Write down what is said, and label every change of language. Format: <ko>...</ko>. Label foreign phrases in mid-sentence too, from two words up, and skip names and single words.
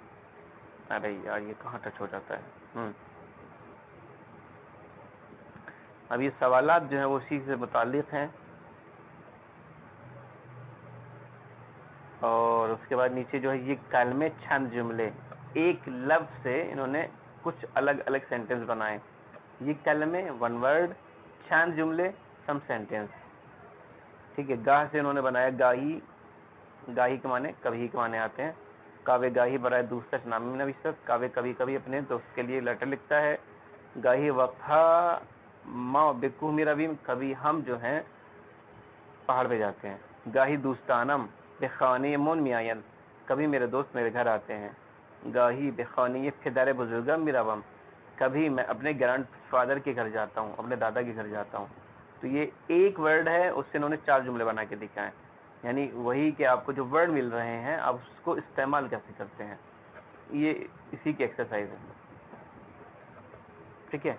<ur>ارے یار یہ کہاں ٹچ ہو جاتا ہے. اب یہ سوالات جو ہیں وہ اسی سے متعلق ہیں، اور اس کے بعد نیچے جو ہے یہ کلمے چند جملے، ایک لفظ سے انہوں نے کچھ الگ الگ سینٹنس بنائے. یہ کلمے،</ur> <en>one word,</en> <ur>چند جملے،</ur> <en>some sentence.</en> <ur>ٹھیک ہے. گاہ سے انہوں نے بنایا گاہی، گاہی کے معنی کبھی کے معنی آتے ہیں.</ur> <fa>کاوے گاہی برائے دوستش نامه نویسد.</fa> <ur>کاوے کبھی کبھی اپنے دوست کے لیے لیٹر لکھتا ہے.</ur> <fa>گاہی وقتها ما بکوہ میرویم.</fa> <ur>کبھی ہم جو ہیں پہاڑ پہ جاتے ہیں.</ur> <fa>گاہی دوستانم بخانه من میآیند.</fa> <ur>کبھی میرے دوست میرے گھر آتے ہیں.</ur> <fa>گاہی بخانه پدر بزرگم میروم.</fa> <ur>کبھی میں اپنے</ur> <en>grand father</en> <ur>کے گھر جاتا ہوں, اپنے دادا کے گھر جاتا ہوں. تو یہ ایک ورڈ ہے, اس سے انہوں نے 4 جملے بنا کے دکھائے. یعنی وہی کہ آپ کو جو ورڈ مل رہے ہیں آپ اس کو استعمال کیسے کرتے ہیں, یہ اسی کی ایکسرسائز ہے. ٹھیک ہے.</ur>